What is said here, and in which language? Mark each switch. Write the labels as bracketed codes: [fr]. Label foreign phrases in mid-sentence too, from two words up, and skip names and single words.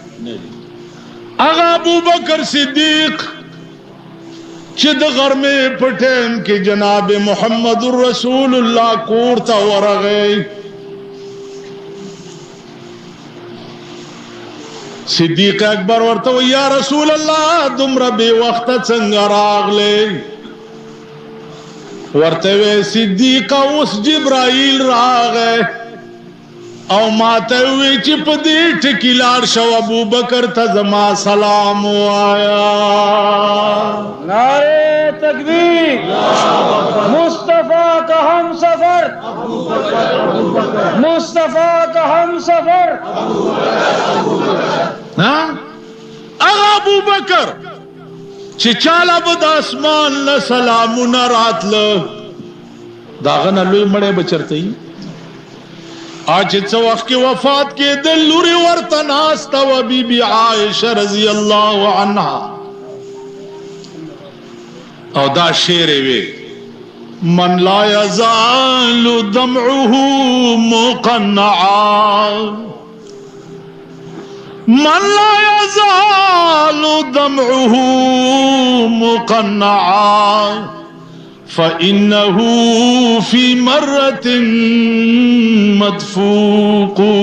[ps] هغه ابوبکر صدیق چې د غرمې په ټیم کې جناب محمد رسول الله کور ته ورغی، صدیق اکبر ورته وی [ar] یا رسول الله [ps] دومره بې وخته څنګه راغلی؟ ورته وی صدیق اوس جبرائیل راغی او ماته وی چې په دې ټکي لاړ شو ابوبکر ته زما سلام وایا. [ur] نعرے تکبیر، مصطفیٰ کا ہم سفر، مصطفیٰ کا ہم سفر. [ps] اغا ابوبکر چې چاله به د اسمان نه سلامونه راتله داغه نه لوی مړی به چېرته وي؟ چې څه وخت کې وفات کېدل لورې ورته ناسته وه بیبي عایشه [ar] رضی الله عنها [ps] او دا شعر یې وی [ar] من لا یزال دمعه مقنعا، من لا يزال دمعه مقنعا فإنه في مرة مدفوق.